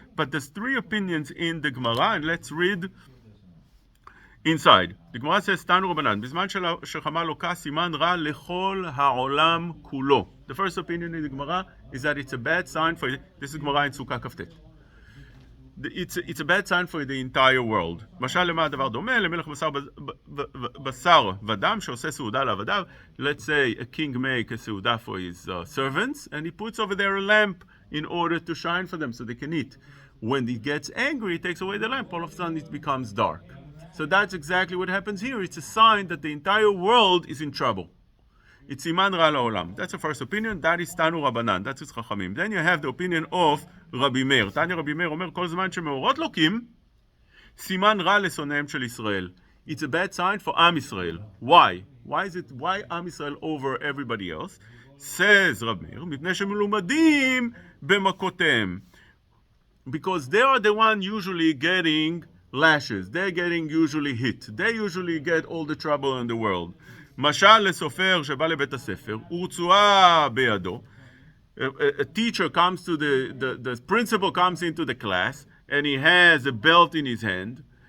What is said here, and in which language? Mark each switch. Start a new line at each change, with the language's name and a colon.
English: But there's three opinions in the Gemara, and let's read inside. The Gemara says, Tanu Rabbanan, Bizman shechama loka siman ra lechol ha'olam kulo. The first opinion in the Gemara is that it's a bad sign for, this is Gemara in Sukkah Kaftet. It's a bad sign for the entire world.
Hebrew: משל למה הדבר דומה? למלך בשר ודם שעושה סעודה לעבדיו.
English: Let's say a king make a סעודה for his servants, and he puts over there a lamp in order to shine for them so they can eat. When he gets angry, he takes away the lamp. All of a sudden, it becomes dark. So that's exactly what happens here. It's a sign that the entire world is in trouble. It's siman ra la'olam. That's the first opinion. That is Tanu Rabbanan. That's his Chachamim. Then you have the opinion of Rabbi Meir.
Hebrew: Tanya Rabbi Meir אומר, כל זמן שמאורות לוקים, סימן רע לשונאיהם של ישראל.
English: It's a bad sign for Am Yisrael. Why? Why Am Yisrael over everybody else? Says Rabbi Meir,
Hebrew: מפני שמלומדים במכותיהם.
English: Because they are the one usually getting lashes. They're getting usually hit. They usually get all the trouble in the world.
Hebrew: משל לסופר שבא לבית הספר, ורצועה בידו.
English: A teacher comes to the principal comes into the class, and he has a belt in his hand.